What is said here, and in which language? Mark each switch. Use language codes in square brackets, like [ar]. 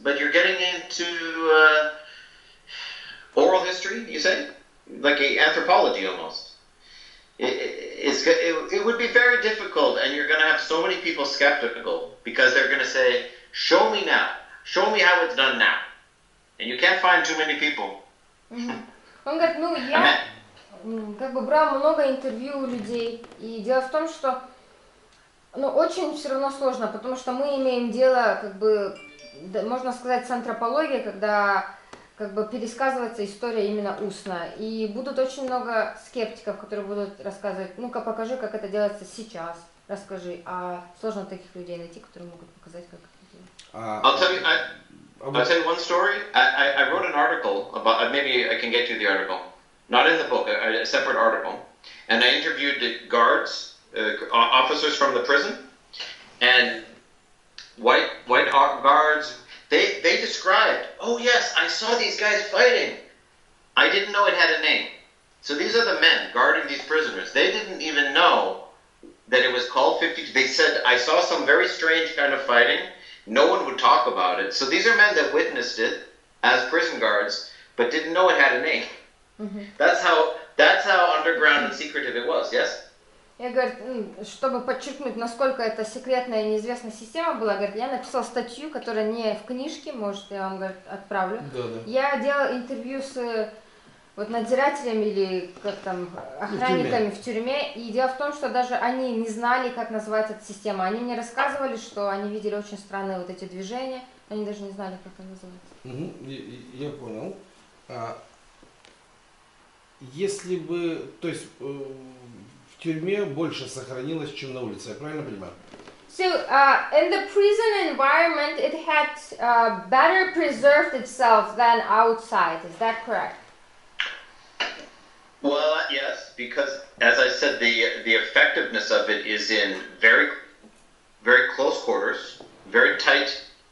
[en] But you're getting into oral history, you say? Like anthropology almost. It would be very difficult, and you're going to have so many people skeptical, because they're going to say, show me now. Show me how it's done now. And you can't find too many people. [ru] Он говорит, я брал много интервью у людей, и дело в том, что очень все равно сложно, потому что мы имеем дело, можно сказать, с антропологией, когда как бы пересказывается история именно устно. И будут очень много скептиков, которые будут рассказывать, ну-ка покажи, как это делается сейчас, расскажи. А сложно таких людей найти, которые могут показать, как это делать. [en] I'll tell you one story. I wrote an article about, maybe I can get you the article, not in the book, a separate article, and I interviewed the guards, officers from the prison, and white guards. They described, oh yes, I saw these guys fighting. I didn't know it had a name. So these are the men guarding these prisoners. They didn't even know that it was called 52. They said, I saw some very strange kind of fighting. No one would talk about it. So these are men that witnessed it as prison guards, but didn't know it had a name. Mm-hmm. That's how underground and secretive it was, yes? [ru] Я, говорит, чтобы подчеркнуть, насколько это секретная и неизвестная система была, говорит, я написала статью, которая не в книжке, может, я вам, говорит, отправлю. Да. Я делала интервью с вот надзирателями или как там охранниками в тюрьме, и дело в том, что даже они не знали, как называется эта система. Они мне рассказывали, что они видели очень странные вот эти движения, они даже не знали, как это называется. Я понял. Если бы, то есть в тюрьме больше сохранилось, чем на улице, я правильно понимаю? [en] So in the prison environment, it had better preserved itself than outside. Is that correct? Well, yes, because as I said, the effectiveness of it is in very, very close quarters, very tight.